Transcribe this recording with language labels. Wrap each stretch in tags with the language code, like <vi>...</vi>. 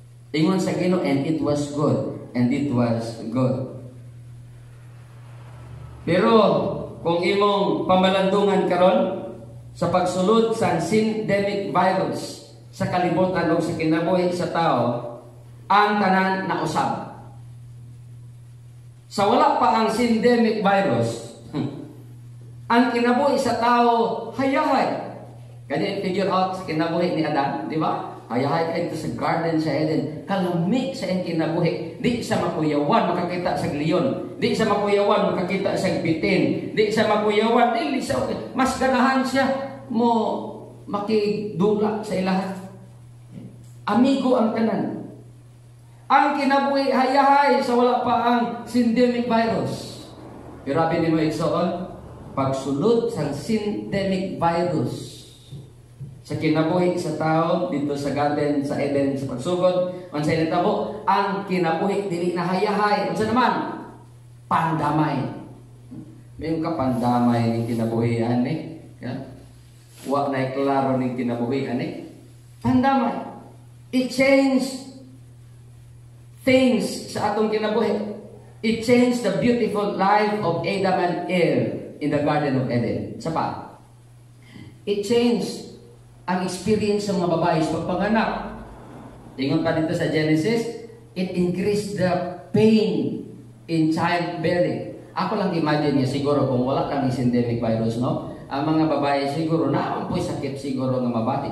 <ceb>Ingon sa Ginoo,</ceb> <en>and it was good, and it was good.</en> <ceb>Pero kung imong pamalandungan karon sa pagsulod sa syndemic virus sa kalibutan o sa kinabuhi sa tao, ang tanan na usab. Sa wala pa ang syndemic virus, ang kinabuhi sa tao hayahay. Kani figure out sa kinabuhi ni Adan, di ba? Hayahay kay sa garden sa Eden, kalami sa iyang kinabuhi. Di sa makuyawan makakita sa leon, di sa makuyawan makakita sa bitin, di sa makuyawan dili sa mas ganahan siya mo makidula sa ilahan. Amigo ang tanan. Ang kinabuhi hayahay sa wala pa ang syndemic virus. Pero abi ni mo igsoon, pagsulod sa syndemic virus sa kinabuhi sa tao dito sa garden sa Eden sa pagsugod, unsay natabo ang kinabuhi dili na hayahay. Unsa naman? Pandamay. May ka pandamay ning kinabuhi ani, wa na klaro ning kinabuhi ani. Pandamay.</ceb> <en>It changed things</en> <ceb>sa atong kinabuhi.</ceb> <en>It changed the beautiful life of Adam and Eve in the Garden of Eden.</en> <ceb>Sa pa?</ceb> <en>It changed</en> <ceb>ang experience ng mga babae sa pagpanganak. Ingon pa dito sa</ceb> <en>Genesis, it increased the pain in childbearing.</en> <ceb>Ako lang imagine niya siguro kung wala kang syndemic virus, no? Ang mga babae siguro naampoy sakit siguro nga mabati.</ceb>